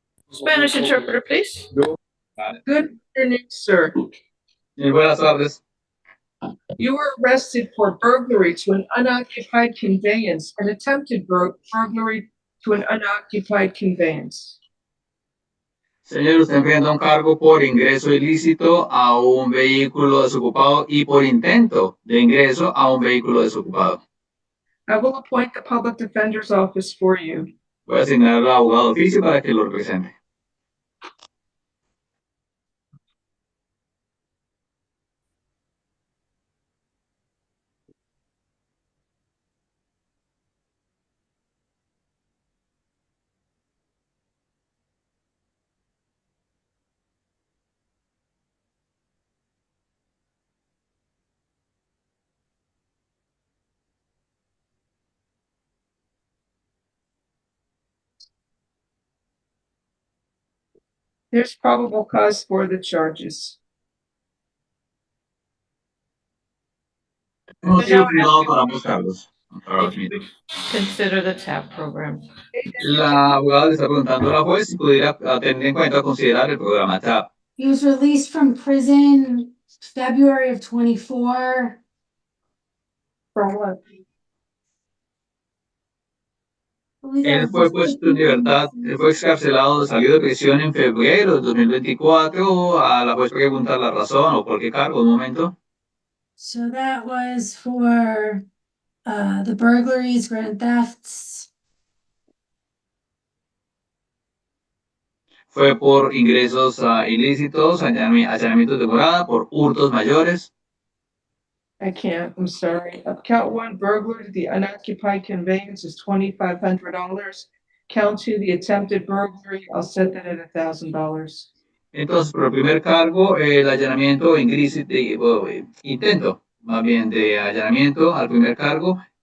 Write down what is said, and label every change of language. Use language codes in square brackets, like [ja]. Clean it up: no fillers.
[en] Spanish interpreter, please. Good afternoon, sir. [es] Buenas tardes. [en] You were arrested for burglary to an unoccupied conveyance and attempted burglary to an unoccupied conveyance. [es] Señor, usted enfrenta un cargo por ingreso ilícito a un vehículo desocupado y por intento de ingreso a un vehículo desocupado. [en] I will appoint the public defender's office for you. [es] Voy a asignar al abogado oficio para que lo represente. [en] There's probable cause for the charges. [es] Motivo privado para ambos cargos. [en] Consider the TAP program. [es] La abogada le está preguntando a la juez si pudiera tener en cuenta considerar el programa TAP. [en] He was released from prison February of 24. For what? [es] Él fue puesto en libertad, él fue excarcelado, salió de prisión en febrero de 2024. A la juez pregunta la razón o por qué cargo, un momento. [en] So that was for the burglaries, grand thefts. [es] Fue por ingresos ilícitos, allanamientos de morada, por hurtos mayores. [en] I can't, I'm sorry. Count 1, burglary to the unoccupied conveyance is $2,500. Count 2, the attempted burglary, I'll set that at $1,000. [es] Entonces, por el primer cargo, el allanamiento intento, más bien de allanamiento al primer cargo,